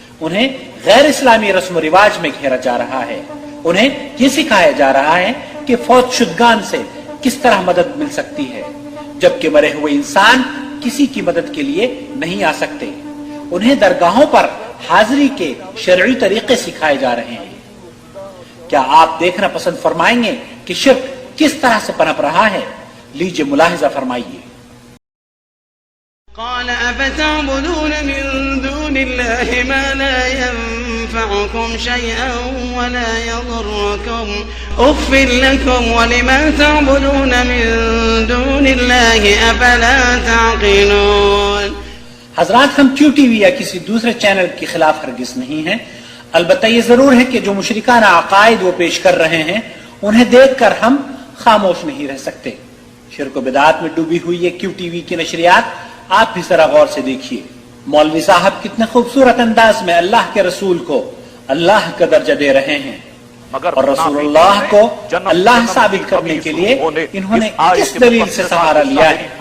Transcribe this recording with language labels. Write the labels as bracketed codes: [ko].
[ur] انہیں غیر اسلامی رسم و رواج میں گھیرا جا رہا ہے، انہیں یہ سکھایا جا رہا ہے کہ فوت شدگان سے کس طرح مدد مل سکتی ہے، جبکہ مرے ہوئے انسان کسی کی مدد کے لیے نہیں آ سکتے۔ انہیں درگاہوں پر حاضری کے شرعی طریقے سکھائے جا رہے ہیں۔ کیا آپ دیکھنا پسند فرمائیں گے کہ شرک کس طرح سے پنپ رہا ہے؟ لیجئے ملاحظہ فرمائیے۔ [ar] قال أفتعبدون من دون الله ما لا ينفعكم شيئا ولا يضركم أف لكم ولما تعبدون من دون الله أفلا تعقلون۔ [ur] حضرات، ہم کیو ٹی وی یا کسی دوسرے چینل کے خلاف ہرگز نہیں ہیں، البتہ یہ ضرور ہے کہ جو مشرکانہ عقائد وہ پیش کر رہے ہیں انہیں دیکھ کر ہم خاموش نہیں رہ سکتے۔ شرک و بدعات میں ڈوبی ہوئی یہ کیو ٹی وی کی نشریات آپ بھی ذرا غور سے دیکھیے۔ مولوی صاحب کتنے خوبصورت انداز میں اللہ کے رسول کو اللہ کا درجہ دے رہے ہیں، اور رسول اللہ کو اللہ ثابت کرنے کے لیے انہوں نے کس دلیل سے سہارا لیا ہے؟